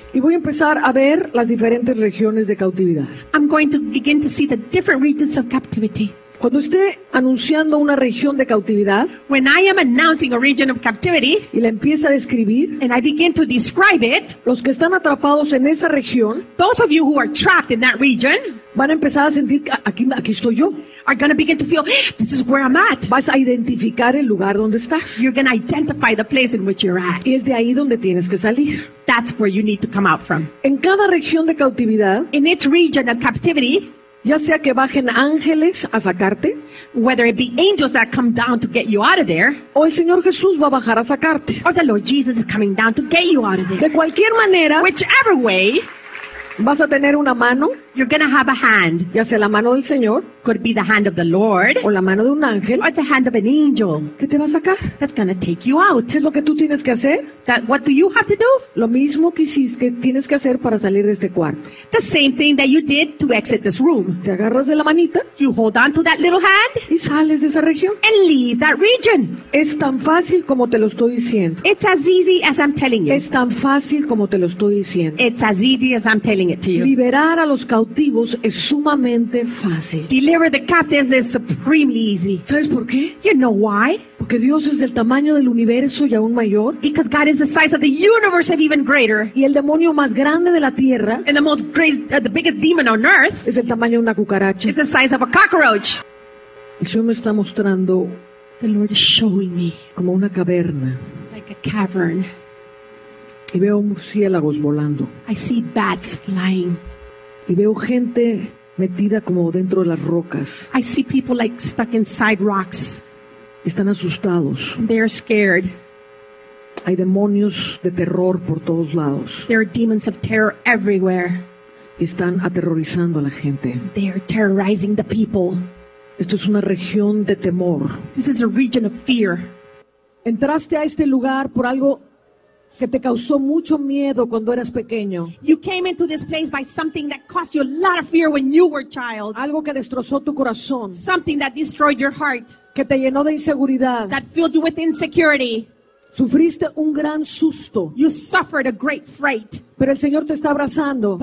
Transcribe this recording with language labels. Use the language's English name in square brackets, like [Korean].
[Spanish] Y voy a empezar a ver las diferentes regiones de cautividad. [English] I'm going to begin to see the different regions of captivity. [Spanish] Cuando esté anunciando una región de cautividad, [English] when I am announcing a region of captivity, [Spanish] y la empieza a describir, [English] and I begin to describe it, [Spanish] los que están atrapados en esa región, [English] those of you who are trapped in that region, [Spanish] van a empezar a sentir aquí estoy yo. [English] Are going to begin to feel, this is where I'm at. [Spanish] Vas a identificar el lugar donde estás. [English] You're going to identify the place in which you're at. [Spanish] Y es de ahí donde tienes que salir. [English] That's where you need to come out from. [Spanish] En cada región de cautividad, [English] in each region of captivity, [Spanish] ya sea que bajen ángeles a sacarte, [English] whether it be angels that come down to get you out of there, [Spanish] o el Señor Jesús va a bajar a sacarte, [English] or the Lord Jesus is coming down to get you out of there. [Spanish] De cualquier manera, [English] whichever way, [Spanish] vas a tener una mano, [English] you're going to have a hand. [Spanish] Ya sea la mano del Señor. [English] Could be the hand of the Lord. [Spanish] O la mano de un ángel. [English] Or the hand of an angel. [Spanish] ¿Qué te va a sacar? [English] That's going to take you out. [Spanish] ¿Es lo que tú tienes que hacer? [English] That, what do you have to do? [Spanish] Lo mismo que hiciste, que tienes que hacer para salir de este cuarto. [English] The same thing that you did to exit this room. [Spanish] Te agarras de la manita. [English] You hold on to that little hand. [Spanish] Y sales de esa región. [English] And leave that region. [Spanish] Es tan fácil como te lo estoy diciendo. [English] It's as easy as I'm telling you. [Spanish] Es tan fácil como te lo estoy diciendo. [English] It's as easy as I'm telling it to you. [Spanish] Liberar a los cautivos es sumamente fácil. [English] Deliver the captives is supremely easy. [Spanish] ¿Sabes por qué? [English] You know why? [Spanish] Porque Dios es del tamaño del universo y aún mayor. [English] Because God is the size of the universe and even greater. [Spanish] Y el demonio más grande de la tierra. [English] And the most great, the biggest demon on earth. [Spanish] Es el tamaño de una cucaracha. [English] It's the size of a cockroach. [Spanish] El Señor me está mostrando. [English] The Lord is showing me. [Spanish] Como una caverna. [English] Like a cavern. [Spanish] Y veo murciélagos volando. [English] I see bats flying. [Spanish] Y veo gente metida como dentro de las rocas. [English] I see people like stuck inside rocks. [Spanish] Están asustados. [English] They're scared. [Spanish] Hay demonios de terror por todos lados. [English] There are demons of terror everywhere. [Spanish] Están aterrorizando a la gente. [English] They are terrorizing the people. [Spanish] Esto es una región de temor. [English] This is a region of fear. [Spanish] Entraste a este lugar por algo que te causó mucho miedo cuando eras pequeño. [English] You came into this place by something that caused you a lot of fear when you were a child. [Spanish] Algo que destrozó tu corazón. [English] Something that destroyed your heart. [Spanish] Que te llenó de inseguridad. [English] That filled you with insecurity. [Spanish] Sufriste un gran susto. [English] You suffered a great fright. [Spanish] Pero el Señor te está abrazando.